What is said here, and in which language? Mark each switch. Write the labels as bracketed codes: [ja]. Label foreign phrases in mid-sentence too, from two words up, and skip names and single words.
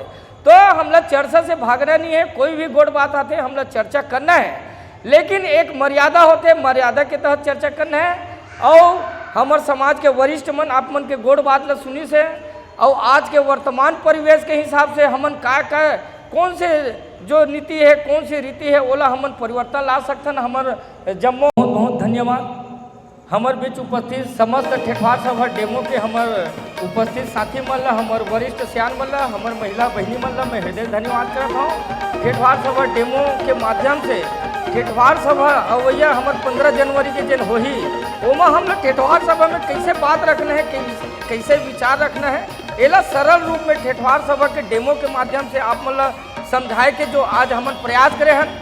[hne] तो हम लोग चर्चा से भागना नहीं है, कोई भी गोड बात आते हम लोग चर्चा करना है, लेकिन एक मर्यादा होते, मर्यादा के तहत चर्चा करना है। और हमारे समाज के वरिष्ठ मन आप मन के गोड बात ला सुनी से और आज के वर्तमान परिवेश के हिसाब से हमन का कौन से जो नीति है कौन सी रीति है ओला हमन परिवर्तन ला सकथन। हमर जम्मो बहुत बहुत धन्यवाद। हमर बीच उपस्थित समस्त ठेठवार सभा डेमो के हमर उपस्थित साथी मन ला, हमर वरिष्ठ सियान मन ला, हमर महिला बहनी मन ला मैं हृदय धन्यवाद करत हूँ। ठेठवार सभा डेमो के माध्यम से ठेठवार सभा अवैया हमर 15 जनवरी के दिन होही, ओमा हम लोग ठेठवार सभा में कैसे बात रखना है, कैसे विचार रखना है, एला सरल रूप में ठेठवार सभा के डेमो के माध्यम से आप मन समझाए के जो आज हम प्रयास करे हैं।